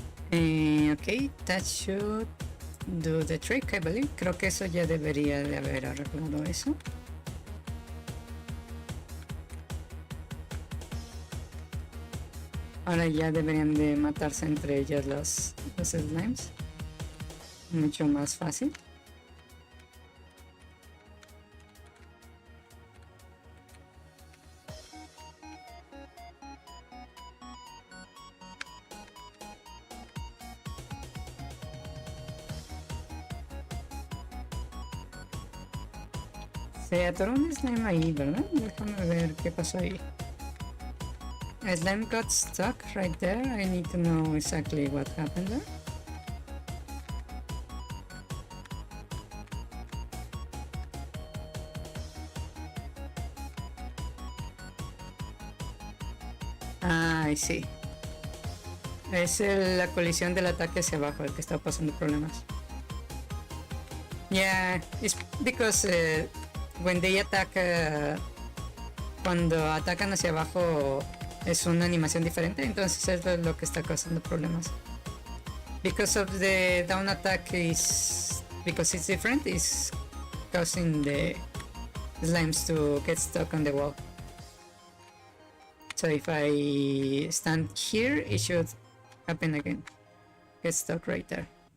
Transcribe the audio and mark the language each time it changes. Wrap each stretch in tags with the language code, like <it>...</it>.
<en>Ok, that should do the trick, I believe.</en> <es>Creo que eso ya debería de haber arreglado eso. Ahora ya deberían de matarse entre ellas los slimes. Mucho más fácil. Se atoró un slime ahí, ¿verdad? Déjame ver qué pasó ahí.</es> <en>A slime got stuck right there. I need to know exactly what happened there. Ah, I see.</en> <es>Es la colisión del ataque hacia abajo el que está pasando problemas.</es> <en>Yeah, it's because when they attack,</en> <es>cuando atacan hacia abajo es una animación diferente, entonces es lo que está causando problemas.</es> <en>Because of the down attack is, because it's different, is causing the slimes to get stuck on the wall. So if I stand here, it should happen again. Get stuck right there.</en>